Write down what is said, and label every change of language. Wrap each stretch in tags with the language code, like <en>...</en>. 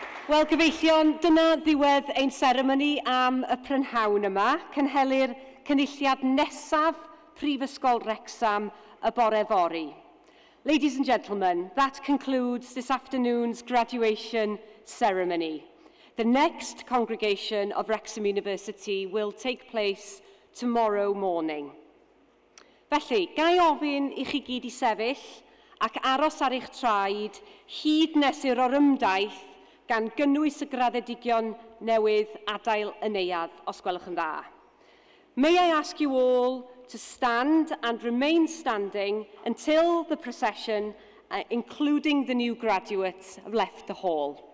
<cy>Wel, gyfeillion, dyna ddiwedd ein seremoni am y prynhawn yma, cynhelir cynulliad nesaf Prifysgol Wrecsam y bore fori.</cy> <en>Ladies and gentlemen, that concludes this afternoon's graduation ceremony. The next congregation of Wrexham University will take place tomorrow morning.</en> <cy>Felly, gai ofyn I chi gyd I sefyll ac aros ar eich traed hyd nes i'r orymdaith gan gynnwys y graddedigion newydd Adeiladu, os gwelwch yn dda.</cy> <en>May I ask you all to stand and remain standing until the procession, including the new graduates, have left the hall.</en>